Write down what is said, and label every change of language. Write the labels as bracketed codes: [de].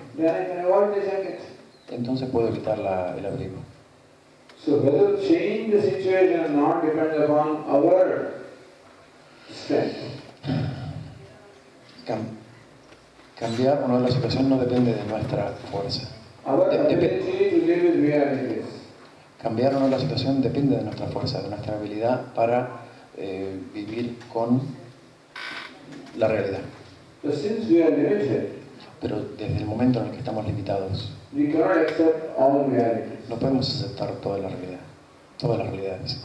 [en] then I can avoid the jacket. [es] entonces puedo evitar el abrigo. [en] So whether to change the situation or not depends upon our strength. [es] Cambiar o no la situación no depende de nuestra fuerza. [en] Our ability to live with realities. [es] Cambiar o no la situación depende de nuestra fuerza, de nuestra habilidad para vivir con la realidad. [en] But since we are limited, [es] Pero desde el momento en el que estamos limitados, [en] we cannot accept all realities. [es] no podemos aceptar toda la realidad, todas las realidades.